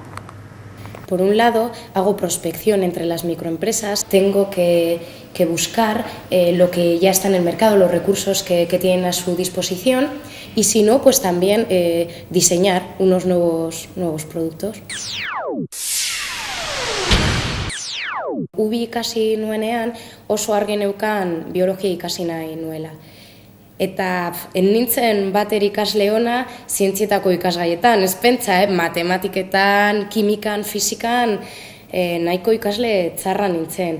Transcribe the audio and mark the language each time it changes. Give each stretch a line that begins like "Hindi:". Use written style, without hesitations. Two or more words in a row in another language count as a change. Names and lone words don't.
Spanish: Por un lado, hago prospección entre las microempresas, tengo que buscar lo que ya está en el mercado, los recursos que tienen a su disposición y si no, pues también diseñar unos nuevos productos.
Basque: Ubi ikasi nuenean oso argi neukan biologia ikasi nahi nuela. Eta nintzen bater ikasle ona zientzietako ikasgaietan, ez pentsa, matematiketan, kimikan, fisikan, nahiko ikasle txarra nintzen.